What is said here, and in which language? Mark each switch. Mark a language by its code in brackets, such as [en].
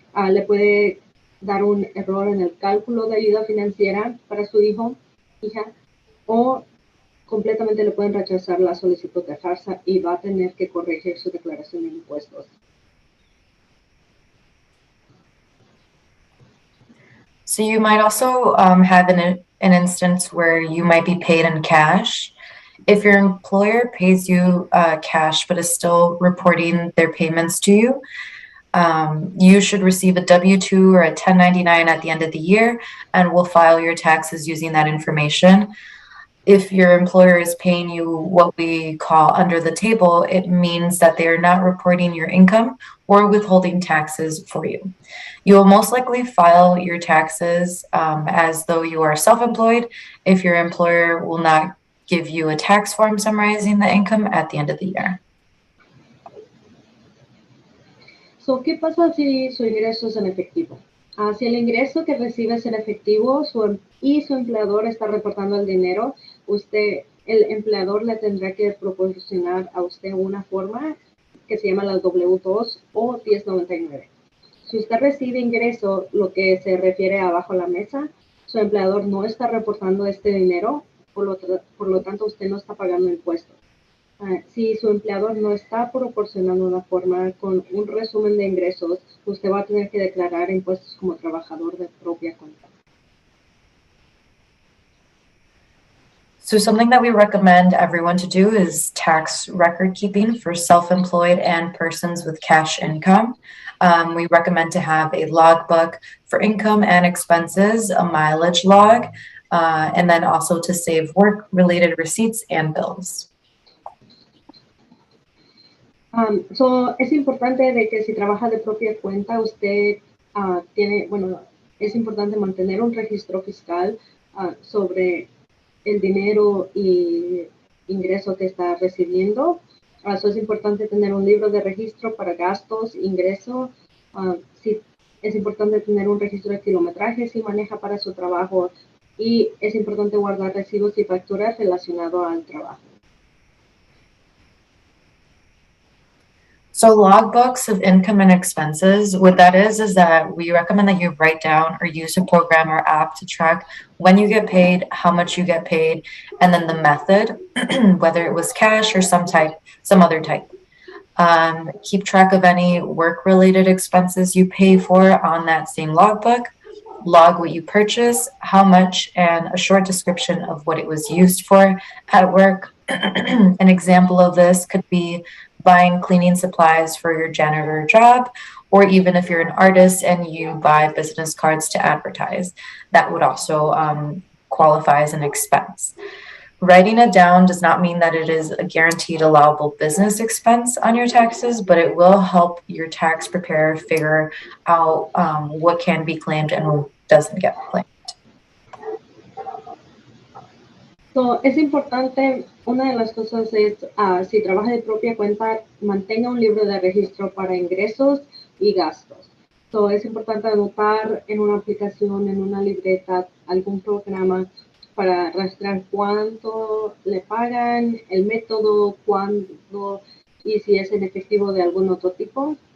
[es] Le puede dar un error en el cálculo de ayuda financiera para su hijo, hija, o completamente le pueden rechazar la solicitud de FAFSA y va a tener que corregir su declaración de impuestos. [en] So you might also have an instance where you might be paid in cash. If your employer pays you cash but is still reporting their payments to you, you should receive a W-2 or a 1099 at the end of the year, and will file your taxes using that information. If your employer is paying you what we call under the table, it means that they are not reporting your income or withholding taxes for you. You will most likely file your taxes as though you are self-employed if your employer will not give you a tax form summarizing the income at the end of the year. [es] ¿Qué pasa si su ingreso es en efectivo? Si el ingreso que recibe es en efectivo y su empleador está reportando el dinero, el empleador le tendrá que proporcionar a usted una forma que se llama la W-2 o 1099. Si usted recibe ingreso, lo que se refiere abajo a la mesa, su empleador no está reportando este dinero, por lo tanto usted no está pagando impuestos. Si su empleador no está proporcionando una forma con un resumen de ingresos, usted va a tener que declarar impuestos como trabajador de propia cuenta. [en] So something that we recommend everyone to do is tax record keeping for self-employed and persons with cash income. We recommend to have a logbook for income and expenses, a mileage log, and then also to save work-related receipts and bills. [es] Es importante de que si trabaja de propia cuenta, usted es importante mantener un registro fiscal sobre el dinero y ingreso que está recibiendo. Es importante tener un libro de registro para gastos, ingresos. Sí, es importante tener un registro de kilometraje si maneja para su trabajo, y es importante guardar recibos y facturas relacionados al trabajo. [en] So logbooks of income and expenses, what that is that we recommend that you write down or use a program or app to track when you get paid, how much you get paid, and then the method, whether it was cash or some other type. Keep track of any work-related expenses you pay for on that same logbook. Log what you purchase, how much, and a short description of what it was used for at work. An example of this could be buying cleaning supplies for your janitor job, or even if you're an artist and you buy business cards to advertise, that would also qualify as an expense. Writing it down does not mean that it is a guaranteed allowable business expense on your taxes, but it will help your tax preparer figure out what can be claimed and what doesn't get claimed. [es] So, es importante, una de las cosas es, si trabaja de propia cuenta, mantenga un libro de registro para ingresos y gastos. So, es importante anotar en una aplicación, en una libreta, algún programa para rastrear cuánto le pagan, el método, cuándo y si es en efectivo de algún otro tipo.